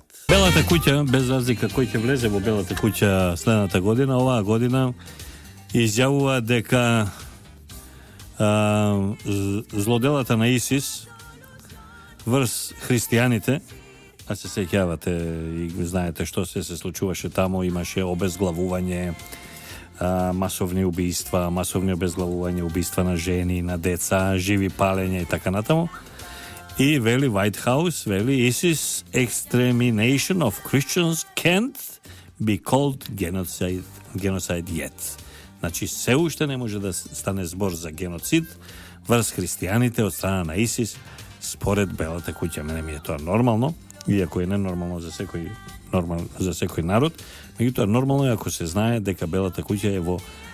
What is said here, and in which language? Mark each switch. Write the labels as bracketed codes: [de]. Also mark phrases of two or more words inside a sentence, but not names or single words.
[mk] Белата куќа, без разлика кој ќе влезе во Белата куќа следната година, оваа година изјавува дека злоделата на ИСИС врз христијаните, а се сеќавате и знаете што се случуваше таму, имаше обезглавување, масовни убиства, масовни обезглавување, убиства на жени, на деца, живи палење и така натаму. И вели [en] White House, вели ISIS extermination of Christians can't be called genocide yet. [mk] Значи, се уште не може да стане збор за геноцид врз христијаните од страна на ИСИС, според Белата куќа. Мене ми е тоа нормално, иако е ненормално за секој народ, меѓутоа нормално е ако се знае дека Белата куќа е во